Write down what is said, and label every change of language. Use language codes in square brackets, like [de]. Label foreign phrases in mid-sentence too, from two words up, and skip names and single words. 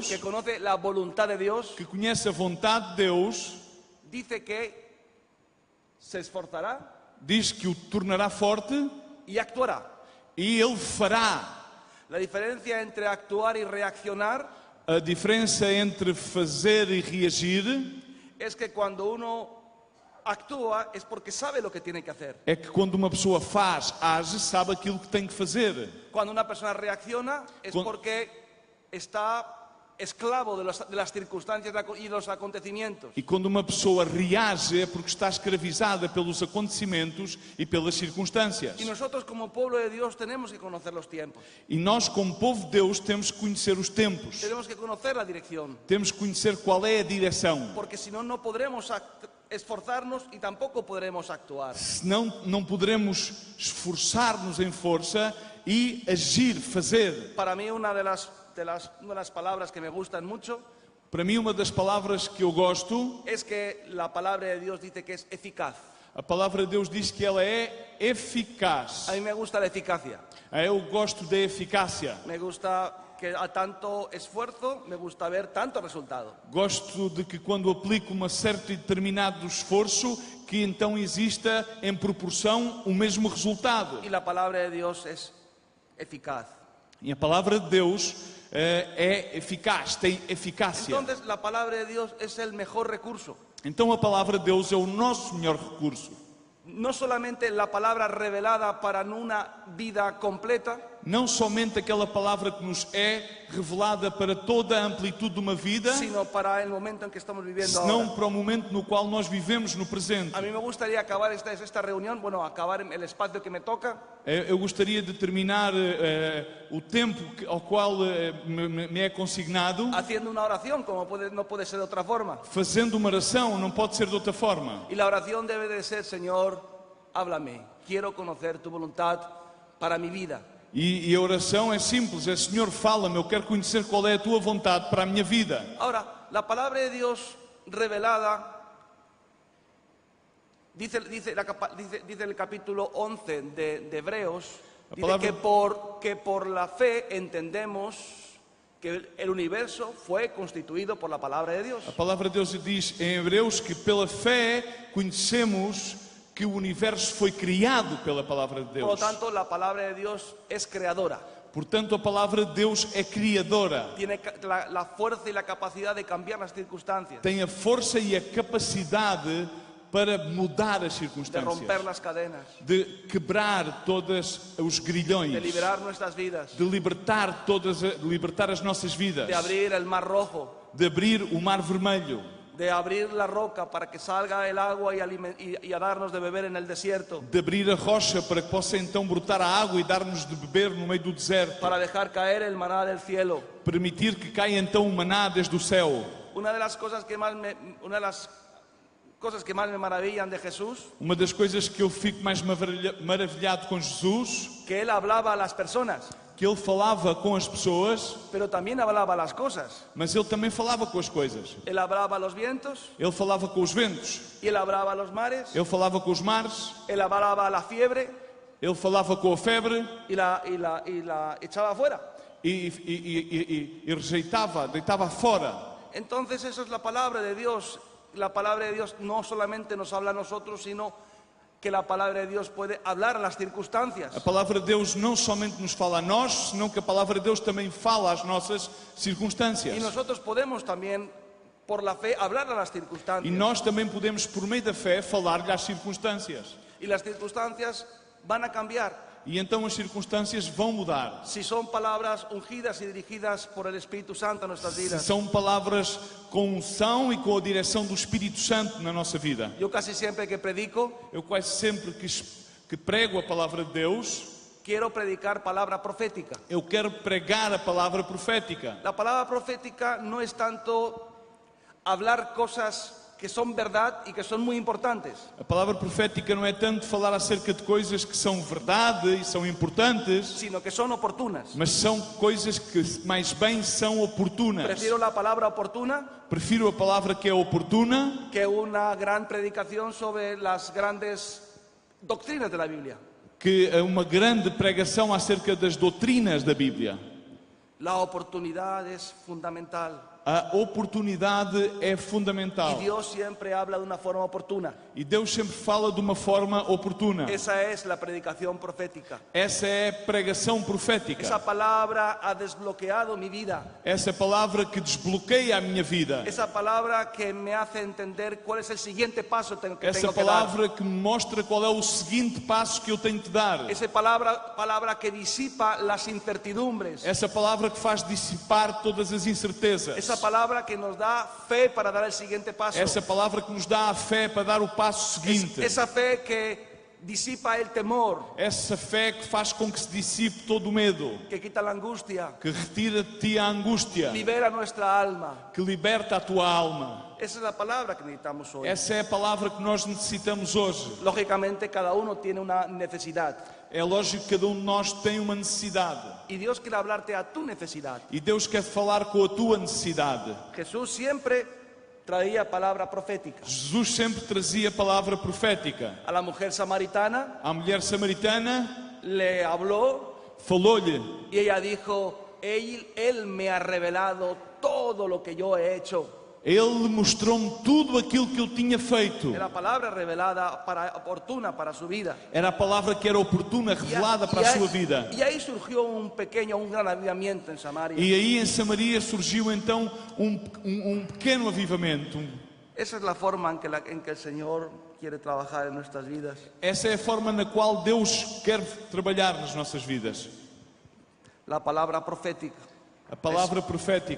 [es] que conoce la voluntad de Dios, [pt] que conhece a vontade de Deus, [es] dice que se esforzará [pt] diz que o tornará forte [es] y actuará. [pt] e ele fará. [es] La diferencia entre actuar y reaccionar [pt] A diferença entre fazer e reagir [es] es que cuando uno actúa es porque sabe lo que tiene que hacer. [pt] é que quando uma pessoa faz, age, sabe aquilo que tem que fazer. [es] Cuando una persona reacciona es porque está esclavo de las circunstancias y de los acontecimientos. [pt] E quando uma pessoa reage é porque está escravizada pelos acontecimentos e pelas circunstâncias. [es] Y nosotros como pueblo de Dios tenemos que conocer los tiempos. [pt] E nós, como povo de Deus, temos que conhecer os tempos. [es] Tenemos que conocer la dirección. [pt] Temos que conhecer qual é a direção. [es] Porque si no, no podremos esforzarnos y tampoco podremos actuar. [pt] Senão não poderemos esforçar-nos em força e agir, fazer. [es] Para mí una de las una de las palabras que me gustan mucho [pt] Para mim, uma das palavras que eu gosto, [es] es que la palabra de Dios dice que es eficaz. [pt] a palavra de Deus diz que ela é eficaz. [es] A mí me gusta la eficacia. [pt] Eu gosto da eficácia. [es] Me gusta que a tanto esfuerzo me gusta ver tanto resultado. [pt] Gosto de que quando aplico um certo e determinado esforço, que então exista em proporção o mesmo resultado. [es] Y la palabra de Dios es eficaz. [pt] E a palavra de Deus é eficaz, tem eficácia. [es] Entonces la palabra de Dios es el mejor recurso. [pt] Então a palavra de Deus é o nosso melhor recurso. [es] No solamente la palabra revelada para una vida completa, [pt] Não somente aquela palavra que nos é revelada para toda a amplitude de uma vida, [es] sino para el momento en que estamos viviendo [pt] senão [es] ahora. [pt] para o momento no qual nós vivemos no presente. [es] A mí me gustaría acabar esta reunión, acabar el espacio que me toca, [pt] Eu gostaria de terminar o tempo ao qual me é consignado [es] haciendo una oración, no puede ser de otra forma. [pt] fazendo uma oração, não pode ser de outra forma. [es] Y la oración debe de ser: Señor, háblame, quiero conocer tu voluntad para mi vida. [pt] E a oração é simples, é Senhor, fala-me, eu quero conhecer qual é a tua vontade para a minha vida. [es] Ahora, la palabra de Dios revelada, dice el capítulo 11 de Hebreos, dice palabra- que por la fe entendemos que el universo fue constituido por la palabra de Dios. [pt] A palavra de Deus diz em Hebreus que pela fé conhecemos que o universo foi criado pela palavra de [es] Por lo [pt] Deus. [es] tanto, la palabra de Dios es creadora. [pt] Portanto, a palavra de Deus é criadora. [es] Tiene la fuerza y la capacidad de cambiar las circunstancias, [pt] Tem a força e a capacidade para mudar as [es] de [pt] circunstâncias, [es] romper las cadenas, [pt] de quebrar todos os grilhões, [es] de liberar nuestras vidas, [pt] de libertar as nossas vidas, [es] de abrir el mar rojo, [pt] de abrir o mar vermelho, [es] de abrir la roca para que salga el agua y a darnos de beber en el desierto, [pt] de abrir a rocha para que possa então brotar a água e dar-nos de beber no meio do deserto, [es] para dejar caer el maná del cielo. [pt] permitir que caia então o maná desde o céu. [es] Una de las cosas que más me maravillan de Jesús, [pt] Uma das coisas que eu fico mais maravilhado com Jesus, [es] que él hablaba a las personas, [pt] que ele falava com as pessoas, [es] pero también hablaba a las cosas. [pt] mas ele também falava com as coisas. [es] Él hablaba a los vientos, [pt] Ele falava com os ventos, [es] y él hablaba a los mares, [pt] ele falava com os mares, [es] él hablaba a la fiebre [pt] ele falava com a febre [es] y la echaba afuera. [pt] e rejeitava, deitava fora. [es] Entonces eso es la palabra de Dios. La palabra de Dios no solamente nos habla a nosotros, sino que la palabra de Dios puede hablar a las circunstancias. [pt] A palavra de Deus não somente nos fala a nós, senão que a palavra de Deus também fala às nossas circunstâncias. [es] Y nosotros podemos también, por la fe, hablar a las [pt] E [es] circunstancias. [pt] nós também podemos, por meio da fé, falar-lhe às circunstâncias. [es] Y las circunstancias van a cambiar [pt] E então as circunstâncias vão mudar. [es] si son palabras ungidas y dirigidas por el Espíritu Santo a nuestras [pt] Se [es] vidas. [pt] são palavras com unção e com a direção do Espírito Santo na nossa vida. [es] Yo casi siempre que predico, [pt] Eu quase sempre que prego a palavra de Deus, [es] quiero predicar palabra profética. [pt] eu quero pregar a palavra profética. [es] La palabra profética no es tanto hablar cosas que son verdad y que son muy importantes, [pt] A palavra profética não é tanto falar acerca de coisas que são verdade e são importantes, [es] sino que son oportunas. [pt] mas são coisas que mais bem são oportunas. [es] Prefiero la palabra oportuna [pt] Prefiro a palavra que é oportuna [es] que una gran predicación sobre las grandes doctrinas de la Biblia. [pt] que uma grande pregação acerca das doutrinas da Bíblia. [es] La oportunidad es fundamental [pt] A oportunidade é [es] y [pt] fundamental. [es] Dios siempre habla de una forma oportuna. [pt] E Deus sempre fala de uma forma oportuna. [es] Esa es la predicación profética. [pt] Essa é a pregação profética. [es] Esa palabra ha desbloqueado mi vida. [pt] Essa palavra que desbloqueia a minha vida. [es] Esa palabra que me hace entender cuál es el siguiente paso que [pt] Essa [es] tengo que dar. [pt] palavra que me mostra qual é o seguinte passo que eu tenho que dar. [es] Esa palabra que disipa las incertidumbres. [pt] Essa palavra que faz dissipar todas as incertezas. [es] Esa palabra que nos da fe para dar el siguiente paso. [pt] Essa palavra que nos dá a fé para dar o passo seguinte. [es] Esa fe disipa el temor, [pt] essa fé que faz com que se dissipe todo o medo, [es] que quita la angustia, [pt] que retira de ti a angústia, [es] libera nuestra alma. [pt] que liberta a tua alma. [es] Esa es la palabra que necesitamos hoy. [pt] Essa é a palavra que nós necessitamos hoje. [es] Lógicamente, cada uno tiene una necesidad. [pt] É lógico que cada um de nós tem uma necessidade. [es] Y Dios quiere hablarte a tu necesidad. [pt] E Deus quer falar com a tua necessidade. [es] Jesús siempre traía palabra profética. [pt] Jesus sempre trazia palavra profética. [es] A la mujer samaritana [pt] A mulher samaritana [es] le habló [pt] falou-lhe [es] y ella dijo, él me ha revelado todo lo que yo he hecho. [pt] Ele mostrou-me tudo aquilo que ele tinha feito. [es] Era palabra revelada, oportuna para su vida. [pt] Era a palavra que era oportuna, revelada para a sua vida. [es] Y ahí surgió un gran avivamiento en Samaria. [pt] E aí em Samaria surgiu então um pequeno avivamento. [es] Esa es la forma en que el Señor quiere trabajar en nuestras vidas. [pt] Essa é a forma na qual Deus quer trabalhar nas nossas vidas. [es] La palabra profética [pt] A palavra profética